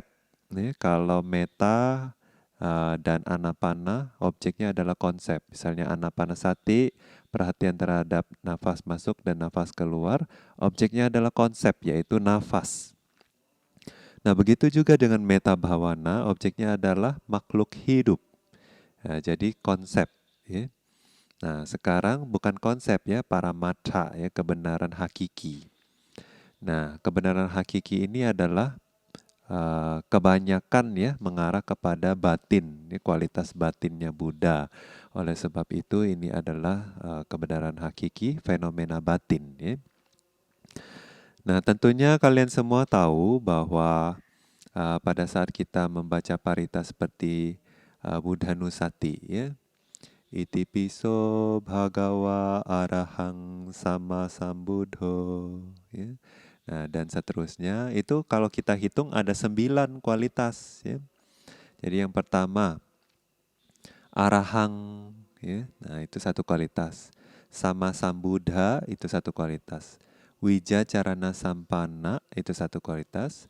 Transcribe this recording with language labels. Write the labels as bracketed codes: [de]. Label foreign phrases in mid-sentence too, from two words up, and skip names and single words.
[id] Ya, kalau metta dan anapana, objeknya adalah konsep. Misalnya anapanasati, perhatian terhadap nafas masuk dan nafas keluar, objeknya adalah konsep, yaitu nafas. Nah, begitu juga dengan [pi] metta bhavana, [id] objeknya adalah makhluk hidup. Nah, jadi konsep. Ya. Nah, sekarang bukan konsep ya, paramatha ya, kebenaran hakiki. Nah, kebenaran hakiki ini adalah kebanyakan ya mengarah kepada batin, ini kualitas batinnya Buddha. Oleh sebab itu ini adalah kebenaran hakiki, fenomena batin. Ya. Nah, tentunya kalian semua tahu bahwa pada saat kita membaca parita seperti Buddhanusati, ya, [pi] iti piso bhagawa arahang sama sambuddho, [id] ya. Nah, dan seterusnya itu kalau kita hitung ada 9 kualitas. Ya. Jadi yang pertama arahang, ya. Nah itu satu kualitas. [pi] Sama sambuddha [id] itu satu kualitas. [pi] Wija carana sampana [id] itu satu kualitas.